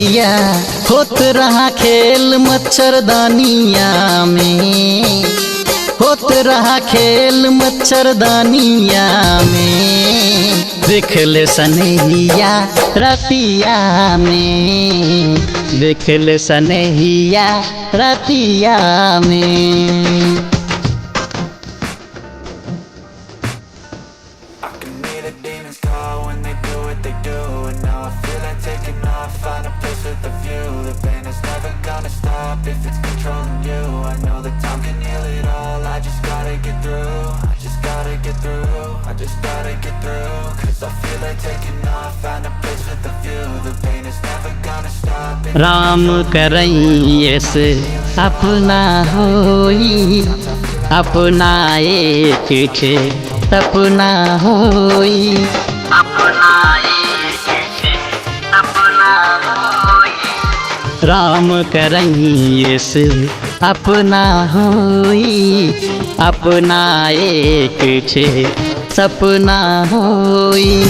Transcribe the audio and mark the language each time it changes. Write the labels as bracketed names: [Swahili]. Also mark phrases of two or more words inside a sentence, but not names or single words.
[Bhojpuri] या होत रहा खेल मच्छरदानिया में, होत रहा खेल मच्छरदानिया में, देख ले सनहिया रतिया में, देख ले सनहिया रतिया में। [English] Find a place with a view. The pain is never gonna stop if it's controlling you. I know that time can heal it all. I just gotta get through. I just gotta get through. I just gotta get through. Cause I feel like taking off. Find a place with a view. The pain is never gonna stop. [Bhojpuri] राम करैये से अपना होई, अपना एक ठे सपना होई, राम करैये से अपना होई, अपना एक ठे सपना होई।